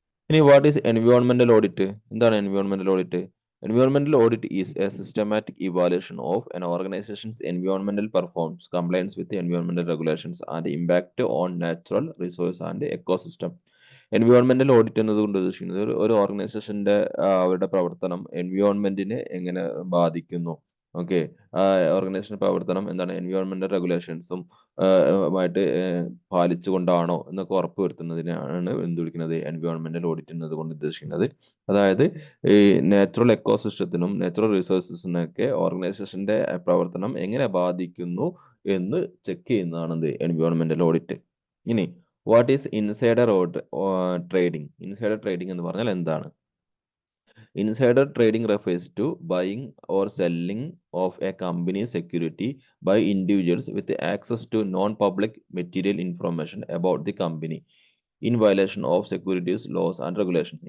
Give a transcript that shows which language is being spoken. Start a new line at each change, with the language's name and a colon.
English: ഇനി what is എൻവയോൺമെന്റൽ audit?
Malayalam: എന്താണ് എൻവയോൺമെന്റൽ audit?
English: Environmental audit is a systematic evaluation of an organization's environmental performance, compliance with the environmental regulations, and impact on natural resource and ecosystem.
Malayalam: എൻവയോൺമെന്റൽ audit എന്നതുകൊണ്ട് ഉദ്ദേശിക്കുന്നത് ഒരു ഓർഗനൈസേഷന്റെ അവരുടെ പ്രവർത്തനം എൻവയോൺമെന്റിനെ എങ്ങനെ ബാധിക്കുന്നു. ഓക്കെ, ഓർഗനൈസേഷൻ പ്രവർത്തനം എന്താണ് എൻവയോൺമെന്റൽ റെഗുലേഷൻസും ആയിട്ട് പാലിച്ചുകൊണ്ടാണോ എന്നൊക്കെ ഉറപ്പുവരുത്തുന്നതിനാണ് എന്ത് വിളിക്കുന്നത് എൻവയോൺമെന്റൽ ഓഡിറ്റ് എന്നതുകൊണ്ട് ഉദ്ദേശിക്കുന്നത്. അതായത് ഈ നാച്ചുറൽ എക്കോസിസ്റ്റത്തിനും നാച്ചുറൽ റിസോഴ്സസിനൊക്കെ ഓർഗനൈസേഷന്റെ പ്രവർത്തനം എങ്ങനെ ബാധിക്കുന്നു എന്ന് ചെക്ക് ചെയ്യുന്നതാണ് എന്ത് എൻവയോൺമെന്റൽ ഓഡിറ്റ്. ഇനി
English: What is insider trading?
Malayalam: Insider trading എന്ന് പറഞ്ഞാൽ എന്താണ്?
English: Insider trading refers to buying or selling of a company's security by individuals with access to non-public material information about the company in violation of securities laws and regulations.